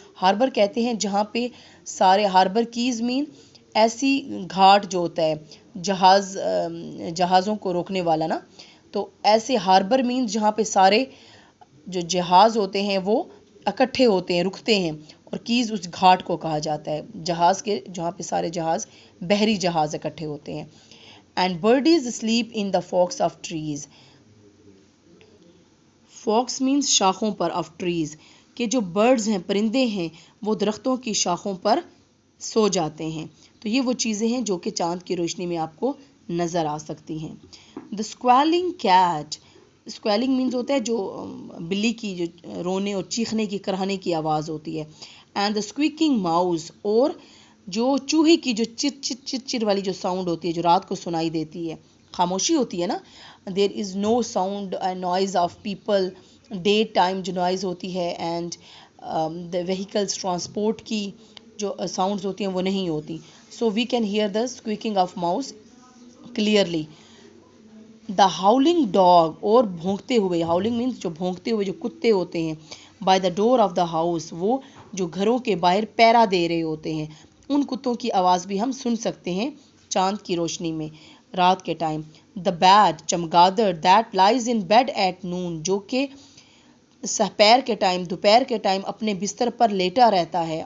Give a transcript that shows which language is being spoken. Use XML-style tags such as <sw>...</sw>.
<ur>Harbour کہتے ہیں جہاں پہ سارے، ہاربر کیز مین ایسی گھاٹ جو ہوتا ہے جہازوں کو روکنے والا نا، تو ایسے ہاربر مینز جہاں پہ سارے جو جہاز ہوتے ہیں وہ اکٹھے ہوتے ہیں، رکتے ہیں، اور کیز اس گھاٹ کو کہا جاتا ہے، جہاز کے جہاں پہ سارے جہاز، بحری جہاز اکٹھے ہوتے ہیں.</ur> <en>And birdies asleep in the forks of trees.</en> <ur>Focus means شاخوں پر،</ur> <en>of trees,</en> <ur>کہ جو برڈز ہیں، پرندے ہیں، وہ درختوں کی شاخوں پر سو جاتے ہیں. تو یہ وہ چیزیں ہیں جو کہ چاند کی روشنی میں آپ کو نظر آ سکتی ہیں.</ur> <en>The squealing cat.</en> <ur>اسکویلنگ مینز ہوتا ہے جو بلی کی جو رونے اور چیخنے کی، کراہنے کی آواز ہوتی ہے.</ur> <en>and the squeaking mouse,</en> <ur>اور جو چوہے کی جو چر چر چر چر والی جو ساؤنڈ ہوتی ہے جو رات کو سنائی دیتی ہے، خاموشی ہوتی ہے نا،</ur> <en>there is no sound and noise of people, day time</en> <ur>جو نوائز ہوتی ہے، اینڈ دا وہیکلس ٹرانسپورٹ کی جو ساؤنڈز ہوتی ہیں وہ نہیں ہوتی.</ur> <en>So we can hear the squeaking of mouse clearly. The howling dog,</en> <ur>اور بھونکتے ہوئے، ہاؤلنگ مینس جو بھونکتے ہوئے جو کتے ہوتے ہیں،</ur> <en>by the door of the house,</en> <ur>وہ جو گھروں کے باہر پیرا دے رہے ہوتے ہیں، ان کتوں کی آواز بھی ہم سن سکتے ہیں چاند کی روشنی میں رات کے time.</ur> <en>the bat,</en> <ur>چمگادڑ،</ur> <en>that lies in bed at noon,</en> <ur>جو کہ سحپیر کے ٹائم، دوپہر کے ٹائم اپنے بستر پر لیٹا رہتا ہے.</ur>